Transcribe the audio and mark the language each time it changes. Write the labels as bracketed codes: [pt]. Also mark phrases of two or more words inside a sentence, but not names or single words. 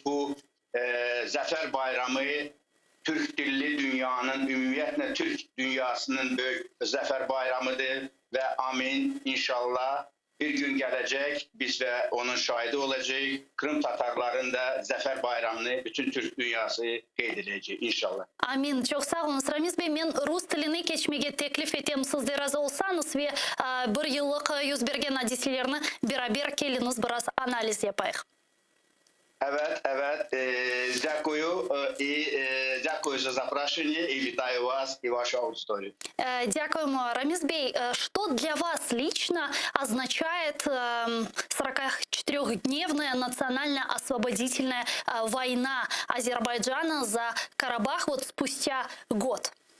[tr] Bu Zafer Bayramı Türk dilli dünyanın, ümumiyyətlə Türk dünyasının büyük Zafer Bayramıdır ve amin inşallah bir gün gelecek biz ve onun şahidi olacak. Kırım Tatarların da Zafer Bayramını bütün Türk dünyası qeyd inşallah. Amin. Çok sağ olun Ramiz Bey. [crh] Men Rus tilini keçmege teklif etem. Sizler razı olsanız ve bir yıllık yüz bergen hadiselerini beraber keliniz biraz analiz yapayıq. [uk] Evet. Дякую дякую за запрошение и витаю вас и вашу аудиторию. Дякуємо, Рамиз Бей. [ru] Что для вас лично означает 44-дневная национально-освободительная война Азербайджана за Карабах вот спустя год?